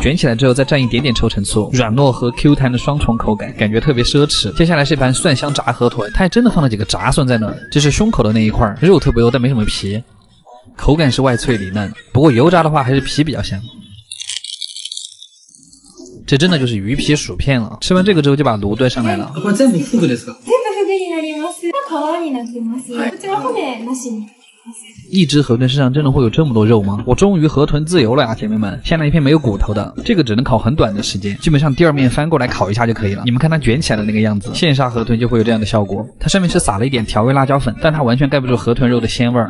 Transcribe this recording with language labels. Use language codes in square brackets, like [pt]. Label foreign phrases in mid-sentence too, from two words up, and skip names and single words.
[zh] 卷起来之后再蘸一点点臭橙醋，软糯和 Q 弹的双重口感，感觉特别奢侈。接下来是一盘蒜香炸河豚，它还真的放了几个炸蒜在那儿，这是胸口的那一块，肉特别油但没什么皮，口感是外脆里嫩，不过油炸的话还是皮比较香。这真的就是鱼皮薯片了。吃完这个之后就把炉端上来了。 [ja] これ全部フグですか？全部フグになります。皮になってます。こちら骨なしに。 [zh] 一只河豚身上真的会有这么多肉吗？我终于河豚自由了呀，姐妹们！先来一片没有骨头的，这个只能烤很短的时间，基本上第二面翻过来烤一下就可以了。你们看它卷起来的那个样子，现杀河豚就会有这样的效果。它上面是撒了一点调味辣椒粉，但它完全盖不住河豚肉的鲜味儿。